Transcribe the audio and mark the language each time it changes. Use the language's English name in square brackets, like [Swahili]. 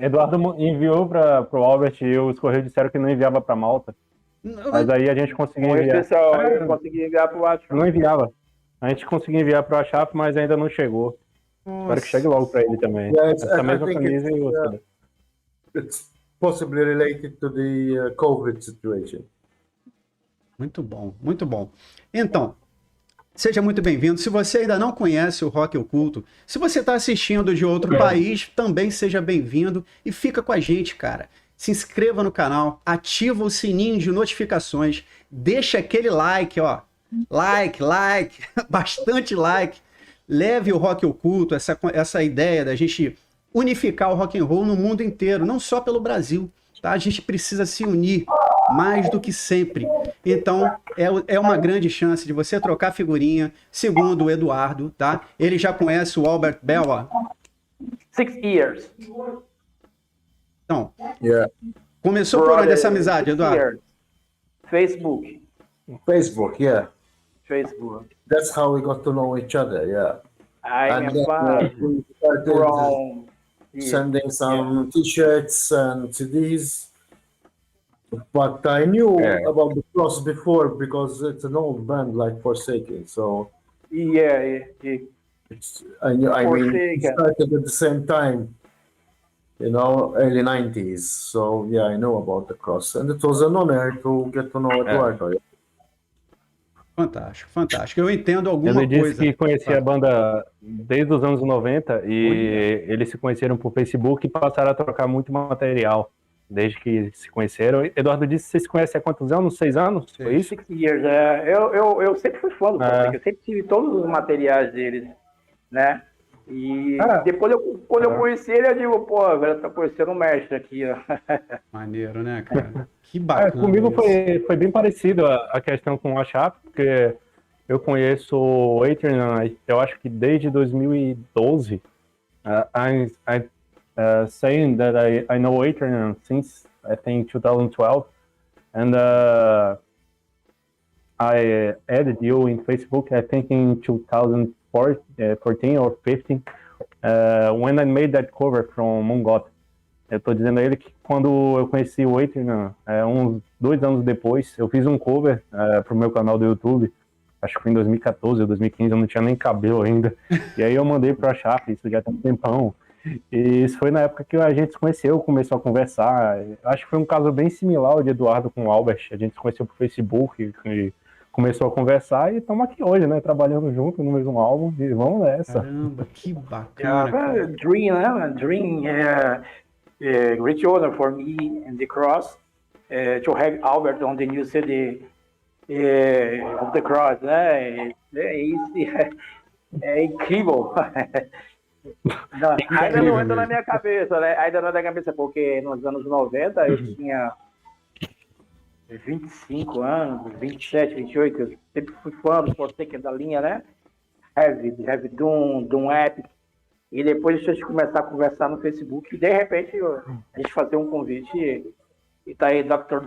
[Portuguese] Eduardo enviou para o Albert e os correios disseram que não enviava para Malta. Mas aí a gente conseguiu enviar. Eu consegui enviar pro ACHRAF. Não enviava. A gente conseguiu enviar para o ACHRAF, mas ainda não chegou. Nossa. Espero que chegue logo para ele também. [English] Yeah, [Portuguese] essa mesma camisa e outra. [English] It's possibly related to the COVID situation. [Portuguese] Muito bom, muito bom. Então, seja muito bem-vindo. Se você ainda não conhece o Rock Oculto, se você está assistindo de outro país, também seja bem-vindo e fica com a gente, cara. Se inscreva no canal, ativa o sininho de notificações, deixa aquele like, ó. Like, bastante like. Leve o Rock Oculto, essa ideia da gente unificar o rock and roll no mundo inteiro, não só pelo Brasil, tá? A gente precisa se unir mais do que sempre. Então, é uma grande chance de você trocar figurinha, segundo o Eduardo, tá? Ele já conhece o Albert Bell, ó. [English] 6 years. [Portuguese] Então, começou por onde essa amizade, Eduardo? [English] Facebook, yeah. Facebook. That's how we got to know each other, yeah. I'm We started from sending some T-shirts and CDs. But I knew about the Cross before because it's an old band like Forsaken. So yeah. I mean, Forsaken. it started at the same time, you know, early 90s. So yeah, I know about the Cross, and it was an honor to get to know Eduardo. [Portuguese] Fantástico, fantástico. Eu entendo alguma Ele disse coisa. que conhecia a banda desde os anos 90 e eles se conheceram por Facebook e passaram a trocar muito material desde que se conheceram. Eduardo disse que vocês se conhecem há quantos anos? 6 anos? Foi isso? 6 years. Eu sempre fui fã do Forsaken, eu sempre tive todos os materiais deles, né? E depois, quando eu conheci ele, eu digo, pô, agora tá conhecendo o mestre aqui, ó. Maneiro, né, cara? Que bacana. Comigo foi bem parecido a questão com o ACHRAF, porque eu conheço o Aeternam, eu acho que desde 2012. [English] I'm saying that I know Aeternam since, I think, 2012. And I added you in Facebook, I think in 2014 or 15, when I made that cover from Mongot. [Portuguese] Eu tô dizendo a ele que quando eu conheci o Aeternam, uns 2 anos depois, eu fiz um cover pro meu canal do YouTube, acho que foi em 2014 ou 2015, eu não tinha nem cabelo ainda, e aí eu mandei pro ACHRAF, isso já tem um tempão, E isso foi na época que a gente se conheceu, começou a conversar. Acho que foi um caso bem similar ao de Eduardo com o Albert. A gente se conheceu por Facebook e começou a conversar e estamos aqui hoje, né? Trabalhando junto no mesmo álbum e vamos nessa. Caramba, que bacana. [English] Dream, [Portuguese] né? [English] Dream, great honor for me and the Cross to have Albert on the new CD of the Cross, [Portuguese] né? É incrível. Não, ainda não entra na minha cabeça, né? Ainda não entra na minha cabeça, porque nos anos 90 eu tinha 25 anos, 27, 28, eu sempre fui fã do Forsaken da linha, né? Heavy Doom Epic. E depois a gente começar a conversar no Facebook e de repente a gente fazer um convite e tá aí Dr.